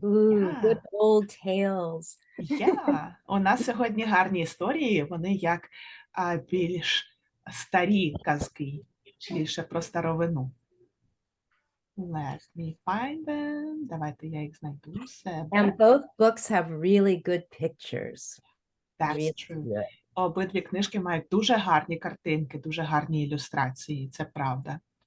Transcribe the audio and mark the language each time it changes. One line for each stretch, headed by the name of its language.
English: Ooh, Yeah. good old tales. Yeah.
Ukrainian: У нас сьогодні гарні історії, вони як більш старі казки, більше про старовину.
English: Let me find them.
Ukrainian: Давайте я їх знайду у себе.
English: And both books have really good pictures. That's Really true. good.
Ukrainian: Обидві книжки мають дуже гарні картинки, дуже гарні ілюстрації, це правда.